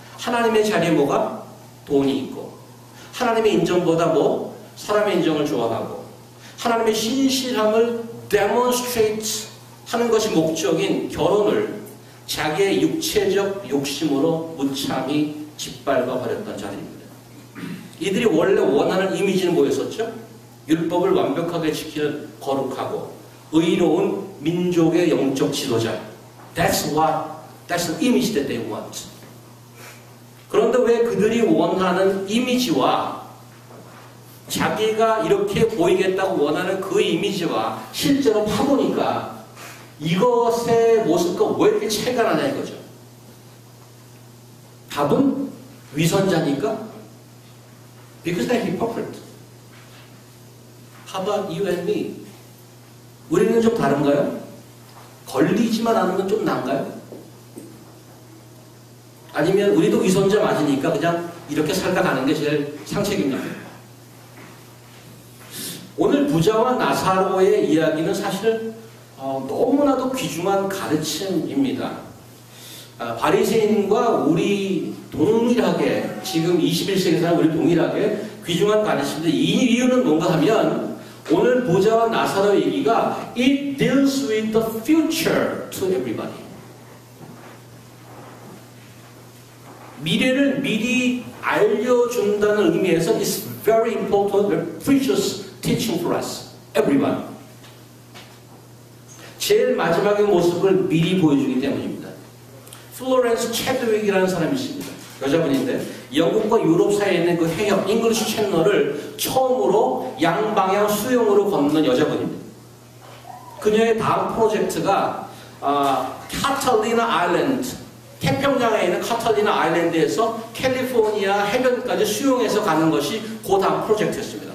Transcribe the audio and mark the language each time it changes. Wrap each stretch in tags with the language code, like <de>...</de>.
<ko>하나님의 자리에 뭐가? 돈이 있고 하나님의 인정보다 사람의 인정을 좋아하고 하나님의 신실함을 demonstrate 하는 것이 목적인 결혼을 자기의 육체적 욕심으로 무참히 짓밟아 버렸던 자들입니다. 이들이 원래 원하는 이미지는 뭐였었죠? 율법을 완벽하게 지키는 거룩하고 의로운 민족의 영적 지도자.</ko> <en>That's the image that they want.</en> <ko>그런데 왜 그들이 원하는 이미지와 자기가 이렇게 보이겠다고 원하는 그 이미지와 실제로 파보니까 이것의 모습과 왜 이렇게 차이가 나냐 이거죠. 답은 위선자니까?</ko> <en>Because they're hypocrite. How about you and me?</en> <ko>우리는 좀 다른가요? 걸리지만 않으면 좀 나은가요? 아니면 우리도 위선자 맞으니까 그냥 이렇게 살다 가는 게 제일 상책입니까? 오늘 부자와 나사로의 이야기는 사실은 너무나도 귀중한 가르침입니다. 바리새인과 우리 동일하게 지금 21세기 사람 우리 동일하게 귀중한 가르침인데 이 이유는 뭔가 하면 오늘 부자와 나사로 얘기가</ko> <en>It deals with the future to everybody.</en> <ko>미래를 미리 알려준다는 의미에서</ko> <en>It's very important, precious teaching for us, everyone.</en> <ko>제일 마지막의 모습을 미리 보여주기 때문입니다. 플로렌스 체드윅이라는 사람이 있습니다. 여자분인데 영국과 유럽 사이에 있는 그 해협 잉글리시 채널을 처음으로 양방향 수영으로 걷는 여자분입니다. 그녀의 다음 프로젝트가 카탈리나 아일랜드, 태평양에 있는 카탈리나 아일랜드에서 캘리포니아 해변까지 수영해서 가는 것이 그 다음 프로젝트였습니다.</ko>